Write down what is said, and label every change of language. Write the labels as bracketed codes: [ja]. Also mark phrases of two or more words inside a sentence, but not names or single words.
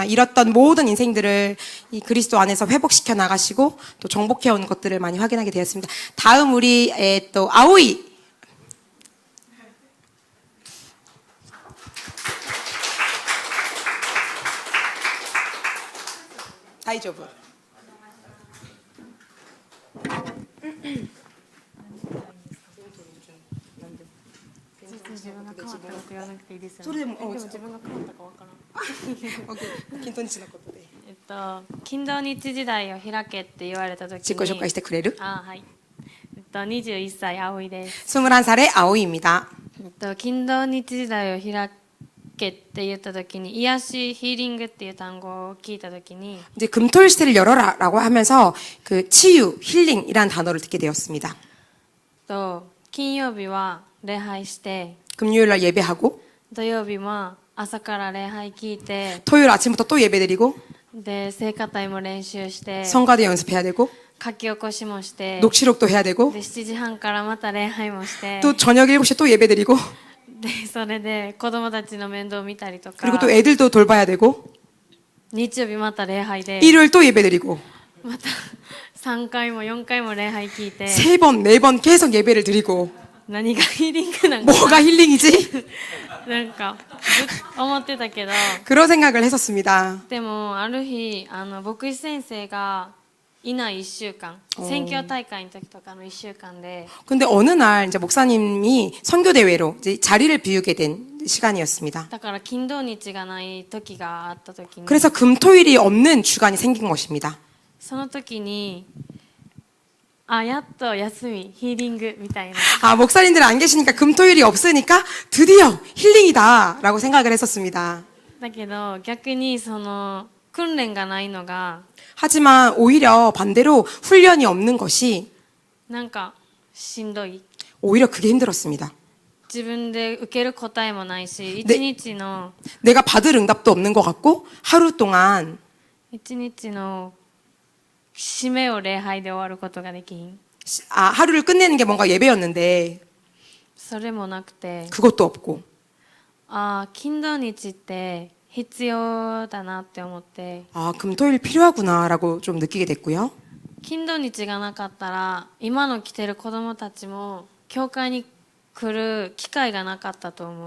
[ko] 잃었던 모든 인생들을 이 그리스도 안에서 회복시켜 나가시고 또 정복해 온 것들을 많이 확인하게 되었습니다. 다음 우리 또 아오이. 다이조브. [ja] 自分が変わったこと言わなくていいですよね。それでもでも自分が変わったかわからん。 [ko] 오케이. [ja] 킨토니치のことで金土日時代を開けって言われた時自己紹介しに、てくれるはい21歳葵です。 [ko] 21살의 아오이입니다. [ja] 金土日時代を開けって言った時に癒しヒーリングっていう単語を聞いた時に [ko] 이제 금토일 시대를 열어라라고 하면서 그 치유, 힐링이라는 단어를 듣게 되었습니다. [ja] 金曜日は礼拝して [ko] 금요일 날 예배하고 [ja] 土曜日は朝から礼拝聞いて [ko] 토요일 아침부터 또 예배드리고 [ja] で聖歌隊も練習して [ko] 성가대 연습해야 되고 [ja] 書き起こしもして [ko] 녹취록도 해야 되고 [ja] で7時半からまた礼拝もして [ko] 또 저녁 7시에 또 예배드리고 [ja] でそれで子供たちの面倒を見たりとか [ko] 그리고 또 애들도 돌봐야 되고 [ja] 日曜日また礼拝で [ko] 일요일 또 예배드리고 [ja] また3回も4回も礼拝聞いて [ko] 3번, 4번 계속 예배를 드리고 [ja] 何がヒーリングなんか [ko] 뭐가 힐링이지? [ja] なんか思ってたけど [ko] 그런 생각을 했었습니다. [ja] でもある日牧師先生がいない1週間選挙大会の時とかの1週間で [ko] 근데 어느 날 이제 목사님이 선교 대회로 이제 자리를 비우게 된 시간이었습니다. [ja] だから金土日がない時があった時に [ko] 그래서 금토일이 없는 주간이 생긴 것입니다. [ja] その時にやっと休みヒーリングみたいな [ko] 목사님들 안 계시니까 금토일이 없으니까 드디어 힐링이다라고 생각을 했었습니다. [ja] だけど逆にその訓練がないのが [ko] 하지만 오히려 반대로 훈련이 없는 것이 [ja] なんかしんどい [ko] 오히려 그게 힘들었습니다. [ja] 自分で受ける答えもないしね一日の [ko] 내가 받을 응답도 없는 것 같고 하루 동안 [ja] 一日の締めを礼拝で終わることができん [ko] 하루를 끝내는 게 뭔가 예배였는데 [ja] それもなくて [ko] 그것도 없고 [ja] 金土日って必要だなって思って [ko] 금토일 필요하구나라고 좀 느끼게 됐고요. [ja] 金土日がなかったら今の来てる子供たちも教会に来る機会がなかったと思って